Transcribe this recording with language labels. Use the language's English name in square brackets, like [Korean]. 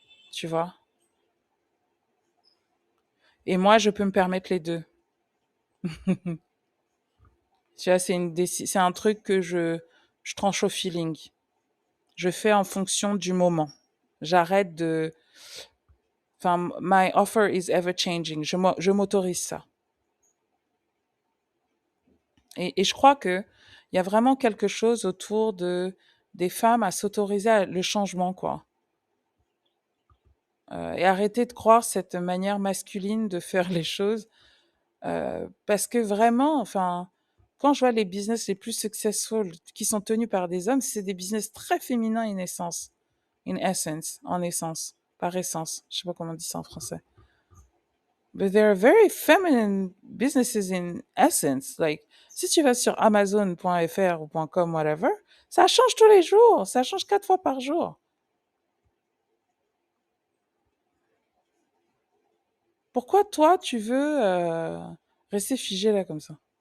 [French] Tu vois? Et moi, je peux me permettre les deux. Tu vois, c'est un truc que je tranche au feeling. Je fais en fonction du moment. J'arrête de. [English] Enfin, my offer is ever changing. [French] Je m'autorise ça. Et je crois que il y a vraiment quelque chose autour des femmes à s'autoriser le changement, quoi. Et arrêter de croire cette manière masculine de faire les choses. Parce que vraiment, enfin, quand je vois les business les plus successful qui sont tenus par des hommes, c'est des business très féminins [English] in essence, [French] en essence, par essence. Je sais pas comment on dit ça en français. [English] But they're very feminine businesses in essence. [French] Like, si tu vas sur Amazon.fr ou .com, whatever, ça change tous les jours. Ça change 4 fois par jour. Pourquoi toi, tu veux Restez figé là comme ça.